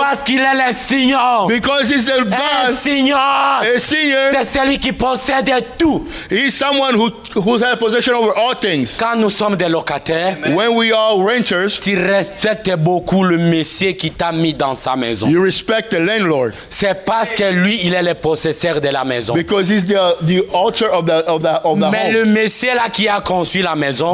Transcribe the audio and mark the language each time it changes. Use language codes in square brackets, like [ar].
[fr] parce qu'il est le Seigneur. [en] because he's the [fr] Un [en] God, [fr] Seigneur, [en] a senior, [fr] c'est celui qui possède tout. [en] he's someone who has possession over all things. [fr] Quand nous sommes des locataires, [en] When we are renters, [fr] tu respectes beaucoup le monsieur qui t'a mis dans sa maison. [en] you respect the landlord [fr] C'est parce que lui, il est le possesseur de la maison. [en] because he's the altar of the [fr] Mais [en] home. [fr] le monsieur là qui a construit la maison